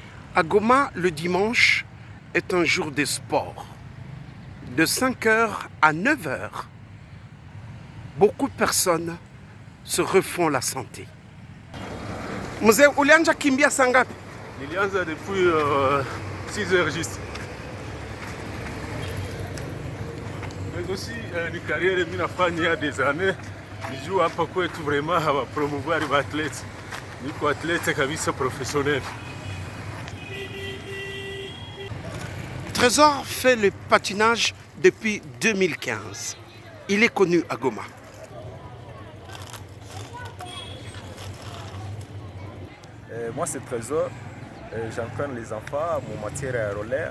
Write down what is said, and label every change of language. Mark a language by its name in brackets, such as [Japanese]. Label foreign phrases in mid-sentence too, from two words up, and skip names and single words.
[French] À Goma, le dimanche est un jour de sport. De 5h à 9h, beaucoup de personnes se refont la santé. [Swahili] Mzee, ulianza kimbia saa ngapi? [French] Nilianza depuis 6h juste. Mais aussi ni carrière [Swahili] mimi nafanya [French] il y a des années. [Swahili] Nijuu hapa kwetu vraiment hawa [French] promouvoir les athlètes. [Swahili] Niko athlète kabisa professionnel. [French] Trésor fait le patinage depuis 2015. Il est connu à Goma. Moi c'est Trésor, j'entraîne les enfants à mon matière à roller.